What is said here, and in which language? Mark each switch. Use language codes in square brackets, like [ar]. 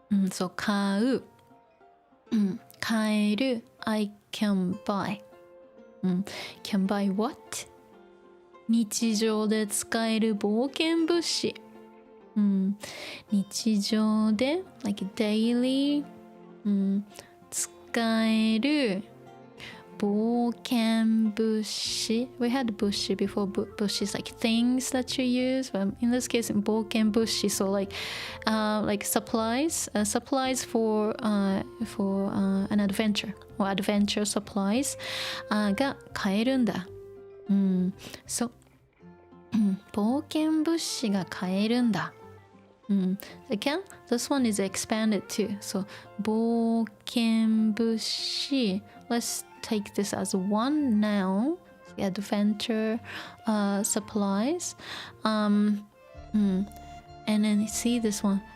[en] So 買う、買える I can buy. Can buy what? [ja] 日常で使える冒険物資。日常で [en] like daily [ja] 使える冒険物資 [en] We had [ja] 物資 before. [en] 物資 is like things that you use, but in this case 冒険物資 so like supplies for an adventure or adventure supplies [ja] が買えるんだ。そう、冒険物資が買えるんだ。 [en] Again, this one is expanded too. So, 冒険物資 Let's take this as one noun. Adventure supplies. And then see this one.